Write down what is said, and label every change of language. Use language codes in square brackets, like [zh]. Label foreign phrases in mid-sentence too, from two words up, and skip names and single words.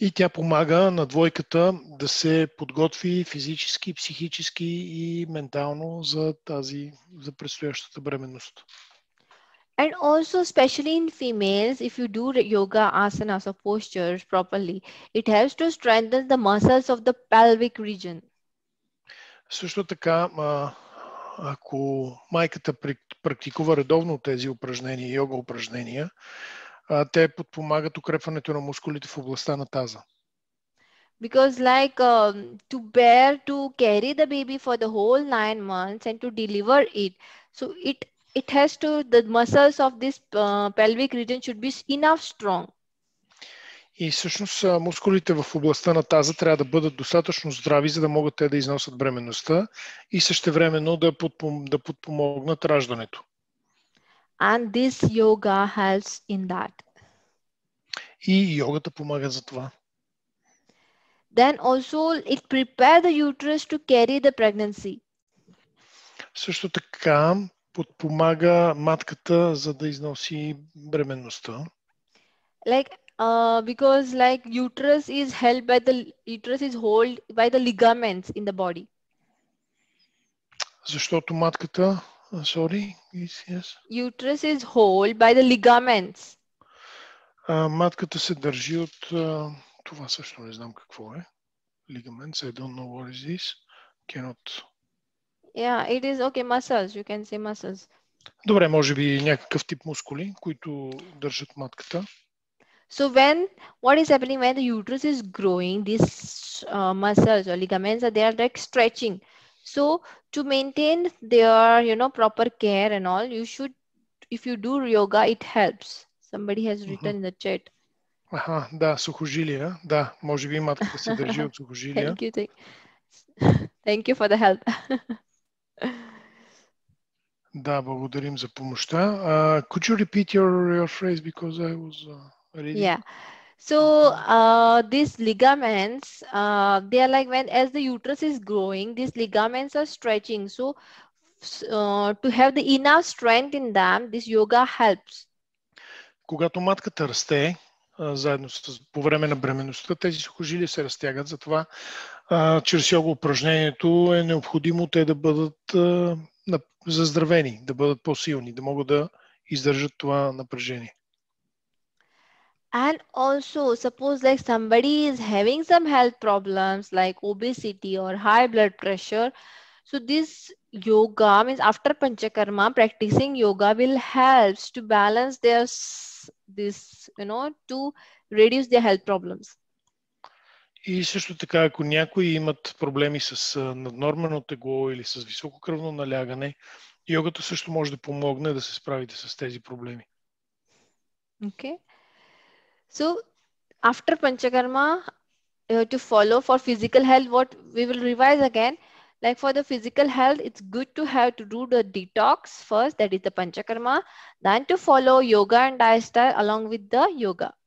[bg] И тя помага на двойката да се подготви физически, психически и ментално за предстоящата бременност. [en] And also, especially in females, if you do yoga asanas or postures properly, it helps to strengthen the muscles of the pelvic region. [bg] Също така, ако майката практикува редовно тези упражнения, йога упражнения, те подпомагат укрепването на мускулите в областта на таза. [en] Because to carry the baby for the whole 9 months and to deliver it, so it has to, the muscles of this pelvic region should be enough strong. [bg] И всъщност мускулите в областта на таза трябва да бъдат достатъчно здрави, за да могат те да износят бременността и същевременно да подпомогнат раждането. [en] And this yoga helps in that. [bg] И йогата помага за това. [en] Then also it prepares the uterus to carry the pregnancy. [bg] Също така подпомага матката, за да износи бременността. [en] Because uterus is held by the ligaments in the body. [bg] Защото матката, yes. [en] Uterus is held by the ligaments. [bg] Матката се държи от това също не знам какво е. [en] Ligaments, I don't know what is this. Cannot. Yeah, it is okay, muscles. You can say muscles. [bg] Добре, може би някакъв тип мускули, които държат матката. [en] So what is happening when the uterus is growing, these muscles or ligaments they are like stretching. So to maintain their proper care and all, you should, if you do yoga, it helps. Somebody has written in the chat. [bg] Да, сухожилия. Да, може би матката се държи от сухожилия. [en] Thank you for the help. [bg] Да, благодарим за помощта. [en] Could you repeat your phrase because I was reading? Yeah. So these ligaments, they are like as the uterus is growing, these ligaments are stretching. So to have the enough strength in them, this yoga helps. [bg] Когато матката расте, заедно по време на бременността, тези сухожилия се разтягат. Затова чрез йога упражнението е необходимо те да бъдат заздравени, да бъдат по-силни, да могат да издържат това напрежение. [en] And also, suppose somebody is having some health problems like obesity or high blood pressure. So this yoga means after panchakarma, practicing yoga will help to balance to reduce their health problems. [bg] И също така, ако някои имат проблеми с наднормено тегло или с високо кръвно налягане, йогата също може да помогне да се справите с тези проблеми. [en] Okay. So after panchakarma, to follow for physical health, what we will revise again. Like for the physical health, it's good to have to do the detox first, that is the panchakarma, then to follow yoga and lifestyle along with the yoga.